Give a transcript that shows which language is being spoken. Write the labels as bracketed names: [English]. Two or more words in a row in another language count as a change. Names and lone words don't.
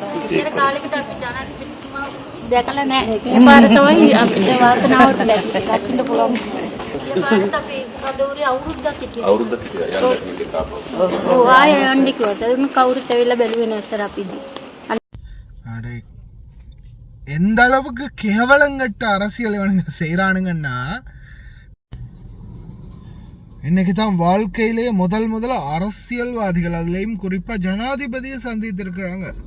[Sinhala] කොච්චර කාලයකට අපි ජනාධිපතිතුමා දැකලා නැහැ. මේ පාර තමයි අපිට වාසනාවට ලැබෙන්න පුළුවන්. මේ පාරත් අපි කවුරුරි අවුරුද්දක් හිටියා. අවුරුද්දක් හිටියා. යන්න කිව්වේ තාපෝ. ඔව් ආයෙ යන්න කිව්වා. ඒක කවුරුත් ඇවිල්ලා බැලුවේ නැහැ සර් අපිදී. [Tamil] அடே எந்த அளவுக்கு கேவலங்கட்ட அரசியல் இவனுங்க செய்கிறானுங்கன்னா இன்னைக்கு தான் வாழ்க்கையிலேயே முதல்ல அரசியல்வாதிகள் அதுலேயும் குறிப்பா ஜனாதிபதியை சந்தித்திருக்கிறாங்க.